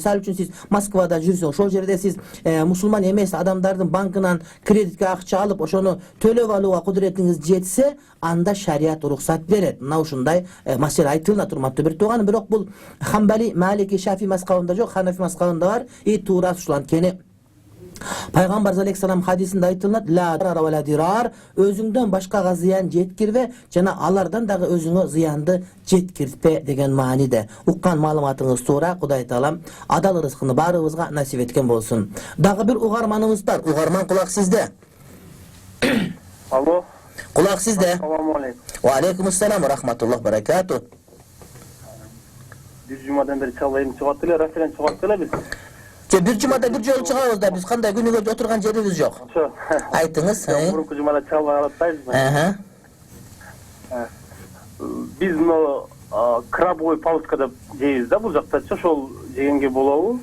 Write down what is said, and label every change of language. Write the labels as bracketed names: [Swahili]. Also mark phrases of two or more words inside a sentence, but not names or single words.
[Kyrgyz] Мисалы үчүн сиз Москвада жүрсөң, ошол жерде сиз мусулман эмес адамдардын банкынан кредитке акча алып, ошону төлөп алууга кудуретиңиз жетсе, анда шарият уруксат берет. Мына ушундай маселе айтылат, урматтуу бир тууганым. Бирок бул Хамбали, Малики, Шафи мазхабында жок, Ханафи мазхабында бар. Туура ушул анткени Пайгамбар алейхиссалам хадисинде айтылат: [Arabic] "لا ضرر و لا ضرار", [Kyrgyz] өзүңдөн башкага зыян жеткирбе, жана алардан дагы өзүңө зыянды жеткиртпе деген мааниде. Уккан маалыматыңыз туура. Кудай таалам адал рызкыны баарыбызга насип эткен болсун. Дагы бир угарманыбыз бар. Угарман, кулак сизде. Алло. Кулак сизде. [Arabic] السلام عليكم. و عليكم السلام و رحمة الله بركاته. [Kyrgyz] Бир жумадан бери чалайым чыгат эле, расынан чыгат эле биз. Бир жумада бир жолу чыгабыз да, биз кандай күнүгө отурган жерибиз жок. Ошо. Айтыңыз. Мурунку жумада чалбай атпайбызбы? Биз мына [Russian] крабовый палочка [Kyrgyz] деп жейбиз да бул жактачы, ошол жегенге болобу?